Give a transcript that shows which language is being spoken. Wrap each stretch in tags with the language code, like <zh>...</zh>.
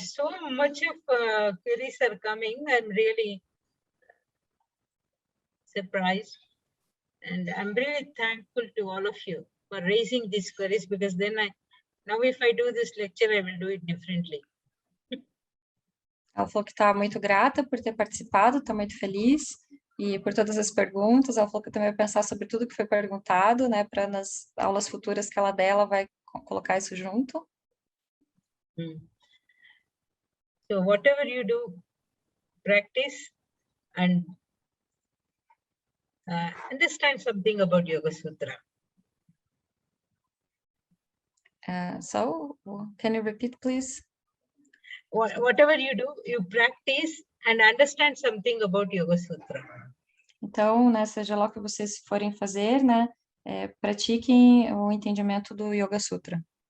<en>So much of queries are coming. I'm really surprised, and I'm really thankful to all of you for raising these queries, because then now if I do this lecture, I will do it differently.</en> <pt>Ela falou que está muito grata por ter participado, está muito feliz, e por todas as perguntas. Ela falou que também vai pensar sobre tudo que foi perguntado, né, para nas aulas futuras que ela der, ela vai colocar isso junto.</pt> <en>So whatever you do, practice and understand something about Yoga Sutra. So, can you repeat, please? Whatever you do, you practice and understand something about Yoga Sutra.</en> <pt>Então, né, seja lá o que vocês forem fazer, né, pratiquem o entendimento do Yoga Sutra.</pt>